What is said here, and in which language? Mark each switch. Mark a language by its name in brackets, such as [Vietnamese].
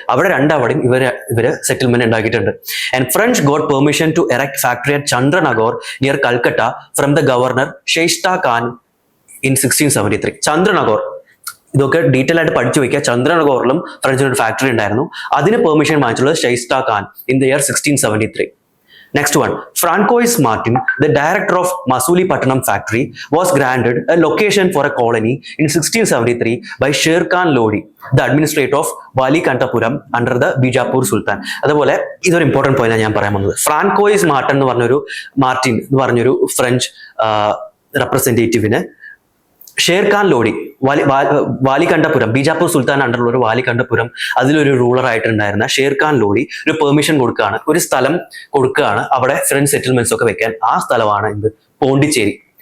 [Malayalam] അവിടെ രണ്ടവിടെയും ഇവര് സെറ്റിൽമെന്റ് ഉണ്ടാക്കിയിട്ടുണ്ട്. [English] And French got permission to erect factory at Chandernagore near Calcutta from the governor Shaista Khan in 1673. [Malayalam] Chandranagar ഇതൊക്കെ detail ആയിട്ട് പഠിച്ചു വെക്കുക. ചന്ദ്രനഗറിലും ഫ്രഞ്ചിന് ഒരു ഫാക്ടറി ഉണ്ടായിരുന്നു. അതിന് permission വാങ്ങിച്ചുള്ളത് ഷെയ്സ്താ Khan [English] In the year 1673. Next one, Francois Martin, the director of Masulipatanam factory, was granted a location for a colony in 1673 by Sher Khan Lodi, the administrator of Valikantapuram under the Bijapur Sultan. [Malayalam] അതുപോലെ ഇതൊരു important point ഞാൻ പറയാൻ പോകുന്നത്. Françoise Martin എന്ന് പറഞ്ഞൊരു French റെപ്രസെന്റേറ്റീവിന് Sher Khan ലോഡി, വാലികണ്ഠപുരം, Bijapur സുൽത്താൻ അണ്ടറിലുള്ള ഒരു വാലികണ്ഠപുരം, അതിലൊരു ruler ആയിട്ടുണ്ടായിരുന്ന Sher Khan ലോഡി ഒരു പെർമിഷൻ കൊടുക്കുകയാണ്, ഒരു സ്ഥലം കൊടുക്കുകയാണ് അവിടെ ഫ്രഞ്ച് സെറ്റിൽമെന്റ്സ് ഒക്കെ വെക്കാൻ. ആ സ്ഥലമാണ് എന്ത്? പോണ്ടിച്ചേരി.